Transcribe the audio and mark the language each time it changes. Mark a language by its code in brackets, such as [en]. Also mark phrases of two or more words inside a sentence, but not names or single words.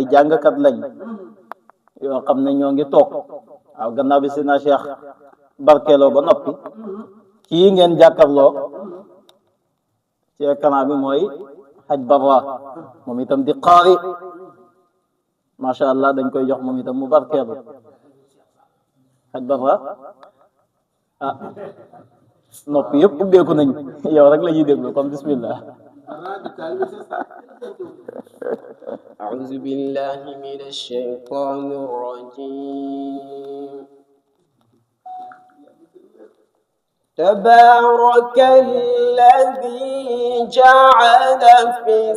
[wo] jàngkat lañ yoo xam ne ñoo ngi toog waaw gannaaw bi Seydina Cheikh barkeeloo ba noppi kii ngeen jàkkarloo ci écran bi mooy Haj Barra moom itam di qaari [ar] ما شاء الله [wo] dañ koy jox moom itam mu barkeelu Haj Barra ah noppi yëpp ubbeeku nañ yow rek la ñuy déglu comme bismillah [ar] أعوذ بالله من الشيطان الرجيم تبارك الذي جعل في